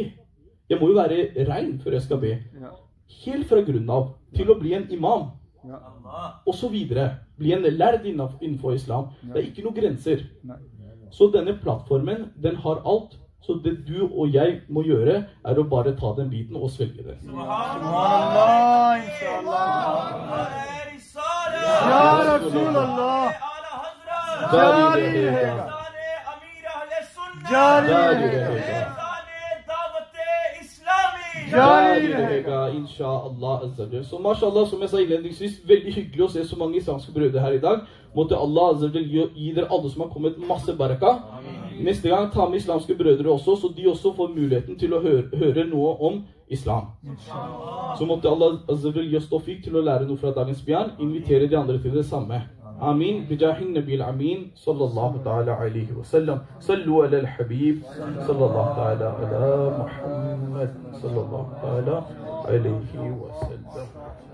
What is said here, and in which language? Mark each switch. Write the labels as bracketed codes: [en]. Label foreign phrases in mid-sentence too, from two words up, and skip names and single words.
[no] Jeg må jo være rein før jeg skal be. Helt fra grunnen av, til å bli en imam. Og så videre. Bli en lærd innenfor islam. Det er ikke noen grenser. Så denne plattformen, den har alt. Så det du og jeg må gjøre, er å bare ta den biten og svelge det. [ar] سبحان الله، إن شاء الله. يا رسول الله. [hi] Jari रहेगा, जारी रहेगा, [ar] إن شاء الله عز. [no] Så mashallah, som jeg sa innledningsvis, veldig hyggelig å se så mange islamske brødre her i dag. Måtte [ar] الله عز [no] gi dere alle som har kommet masse baraka. Neste gang ta med islamske brødre også, så de også får muligheten til å høre noe om islam. Så måtte [ar] الله عز [no] gi oss tawfiq til å lære noe fra dagens bjørn, invitere de andre til det samme. [ar] آمين بجاه النبي الأمين صلى الله تعالى عليه وسلم. صلوا على الحبيب صلى الله تعالى على محمد صلى الله تعالى عليه وسلم.